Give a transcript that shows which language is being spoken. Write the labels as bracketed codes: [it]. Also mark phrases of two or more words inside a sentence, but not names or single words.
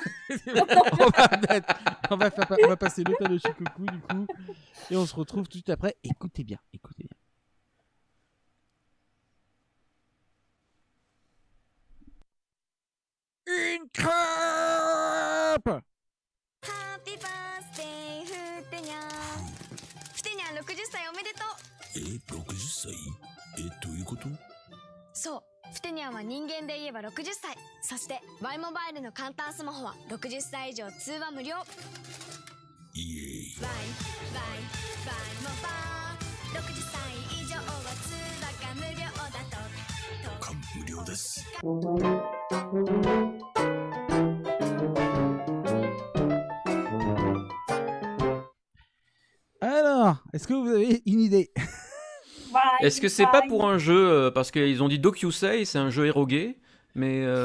[fr] on va passer le Tanoshi Kokuku du coup. Et on se retrouve tout de suite après. Écoutez bien. Écoutez bien. Une crêpe. [en] Happy birthday [ja] ふてにゃんふてにゃん60歳おめでとう 60歳どういうこと？そうふてにゃんは人間で言えば60歳そして Y モバイルの簡単スマホは60歳以上通話無料イエーイ Y モバイル60歳以上は通話が無料だと無料です。 [fr] Alors, est-ce que vous avez une idée? Est-ce que c'est pas pour un jeu parce qu'ils ont dit Dokusei, c'est un jeu érogué, mais